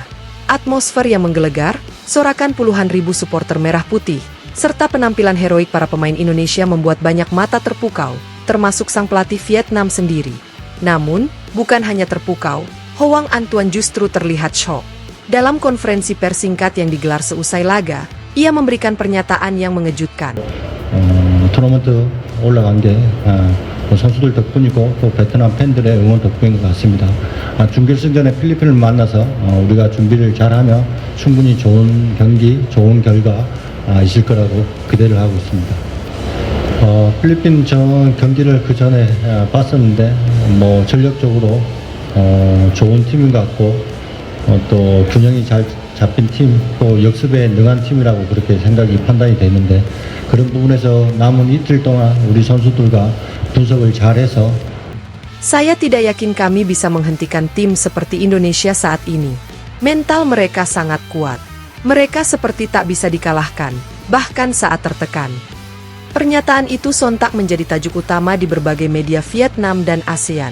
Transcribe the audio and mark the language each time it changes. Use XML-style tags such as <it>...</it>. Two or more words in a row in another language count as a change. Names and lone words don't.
<id>Atmosfer yang menggelegar, sorakan puluhan ribu supporter merah putih, serta penampilan heroik para pemain Indonesia membuat banyak mata terpukau, termasuk sang pelatih Vietnam sendiri. Namun, bukan hanya terpukau, Hoang Anh Tuan justru terlihat shock. Dalam konferensi pers singkat yang digelar seusai laga, ia memberikan pernyataan yang mengejutkan.</id> <ko>토너먼트 올라간 게 선수들 덕분이고 또 베트남 팬들의 응원 덕분인 것 같습니다. 준결승전에 필리핀을 만나서 우리가 준비를 잘하면 충분히 좋은 경기, 좋은 결과 있을 거라고 기대를 하고 있습니다. 필리핀 전 경기를 그 전에 봤었는데 뭐 전력적으로 좋은 팀인 것 같고 또 균형이 잘 잡힌 팀, 또 역습에 능한 팀이라고 그렇게 생각이 판단이 되는데 그런 부분에서 남은 이틀 동안 우리 선수들과 분석을 잘해서</ko> <id>Saya tidak yakin kami bisa menghentikan tim seperti Indonesia saat ini. Mental mereka sangat kuat. Mereka seperti tak bisa dikalahkan, bahkan saat tertekan. Pernyataan itu sontak menjadi tajuk utama di berbagai media Vietnam dan ASEAN.</id>